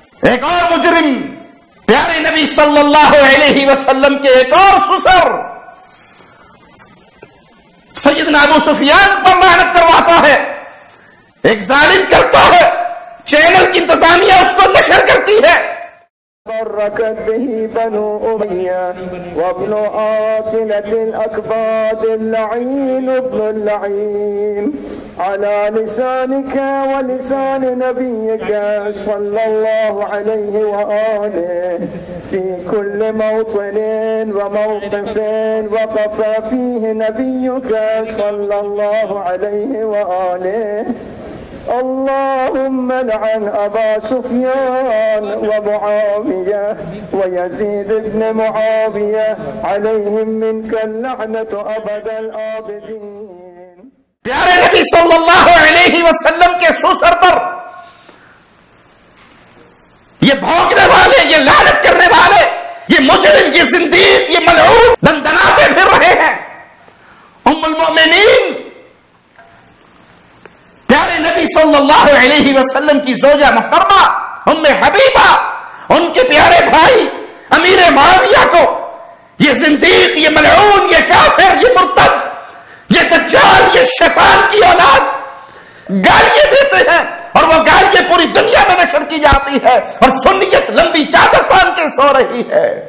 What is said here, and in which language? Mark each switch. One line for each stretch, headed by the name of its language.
Urdu: ایک اور مجرم پیارے نبی صلی اللہ علیہ وسلم کے ایک اور سسر سیدنا ابو سفیان پر لعنت کرواتا ہے، ایک ظالم کرتا ہے، چینل کی انتظامیہ اس کو نشر کرتی ہے۔
Arabic: بركت به بنو أمية وابن آتلة الأكباد اللعين ابن اللعين على لسانك ولسان نبيك صلى الله عليه وآله في كل موطن وموقف وقف فيه نبيك صلى الله عليه وآله. اللهم لعن أبا سفيان ومعاوية ويزيد بن معاوية عليهم منك اللعنة أبد الآبدين.
Urdu: پیارے نبی صلی اللہ علیہ وسلم کے سوسر پر یہ بھونکنے والے، یہ لعنت کرنے والے، یہ مجرم، یہ زندیق، یہ ملعون دندناتے پھر رہے ہیں. ام المؤمنین پیارے نبی صلی اللہ علیہ وسلم کی زوجہ محترمہ ام حبیبہ، ان کے پیارے بھائی امیر معاویہ کو یہ زندیق، یہ ملعون، یہ کافر، یہ مرتد، یہ دجال، یہ شیطان کی اولاد گالیاں دیتے ہیں، اور وہ گالیاں پوری دنیا میں نشر کی جاتی ہے، اور سنیت لمبی چادر تان کے سو رہی ہے.